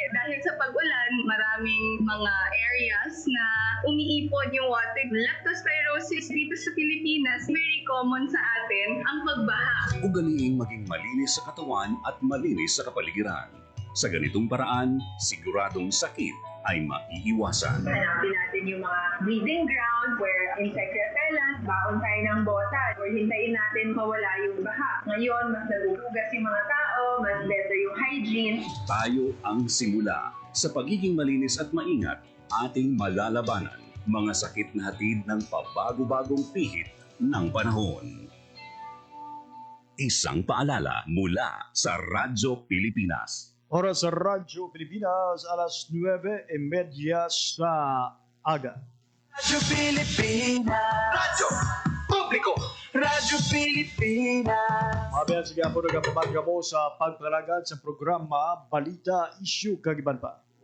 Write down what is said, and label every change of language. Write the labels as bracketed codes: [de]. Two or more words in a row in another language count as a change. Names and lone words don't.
[tl] Dahil sa pag-ulan, maraming mga areas na umiipon yung water. Leptospirosis dito sa Pilipinas, very common sa atin ang pagbaha. Ugaliing maging malinis sa katawan at malinis sa kapaligiran. Sa ganitong paraan, siguradong sakit ay maiiwasan. Hanapin natin yung mga [en] breeding ground where insect repellent, [tl] baon tayo ng bota, or hintayin natin mawala yung baha. Ngayon, mas naguhugas yung mga tao, mas better yung hygiene. Tayo ang simula. Sa pagiging malinis at maingat, ating malalabanan mga sakit na hatid ng pabago-bagong pihit ng panahon. Isang paalala mula sa Radyo Pilipinas. [hil] Oras sa Radyo Pilipinas, alas 9:30 sa aga. Radyo Pilipinas. Radyo Publiko. Radyo Pilipinas. Mabiyan sige po nagpapabagga mo sa pagpalagad sa programa Balita, Issue, Kagiban pa.